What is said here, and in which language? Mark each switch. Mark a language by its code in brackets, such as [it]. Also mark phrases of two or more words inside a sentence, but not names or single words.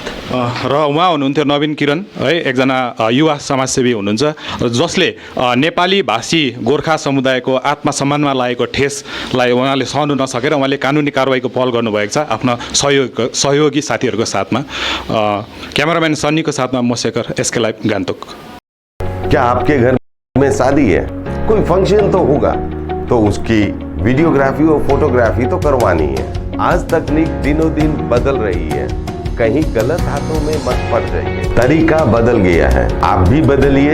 [ne] र उहाँ हुनुहुन्थ्यो नवीन किरण है, एकजना युवा समाजसेवी हुनुहुन्छ जसले नेपाली भाषी गोर्खा समुदायको आत्मसम्मानमा लागेको ठेसलाई उहाँले सहनु नसकेर उहाँले कानुनी कारवाहीको पहल गर्नुभएको छ आफ्ना सहयोगी साथीहरूको साथमा। क्यामेराम्यान सन्नीको साथमा म शेखर, एसके लाइभ गान्तोक। [hi] क्या आपके घर में शादी है, कोई फंक्शन तो होगा, तो उसकी वीडियोग्राफी और फोटोग्राफी तो करवानी है। आज तकनीक दिनों दिन बदल रही है, कहीं गलत हाथों में मत पड़ जाइए, तरीका बदल गया है, आप भी बदलिए।